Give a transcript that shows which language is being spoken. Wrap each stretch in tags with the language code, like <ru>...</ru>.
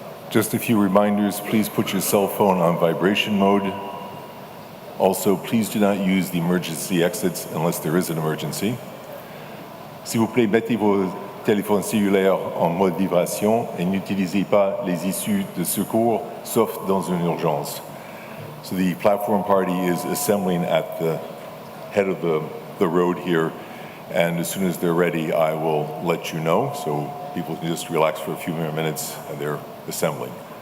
<en>Just a few reminders, please put your cell phone on vibration mode. Also, please do not use the emergency exits unless there is an emergency.</en> <fr>S'il vous plaît, mettez vos téléphones cellulaires en mode vibration et n'utilisez pas les issues de secours, sauf dans une urgence.</fr> <en>So the platform party is assembling at the head of the road here, and as soon as they're ready, I will let you know, so people can just relax for a few more minutes, and they're assembling.</en>